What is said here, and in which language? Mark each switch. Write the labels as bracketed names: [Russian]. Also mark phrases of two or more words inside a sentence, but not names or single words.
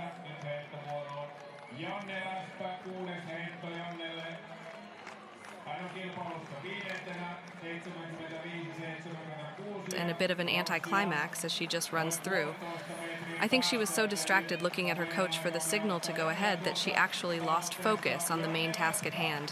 [Finnish] Nyt heittovuoroon Janne Läspä, 6. heitto Jannelle. Hän on kilpailussa 5. 75-76. [English] And a bit of an anticlimax as she just runs through. I think she was so distracted looking at her coach for the signal to go ahead that she actually lost focus on the main task at hand.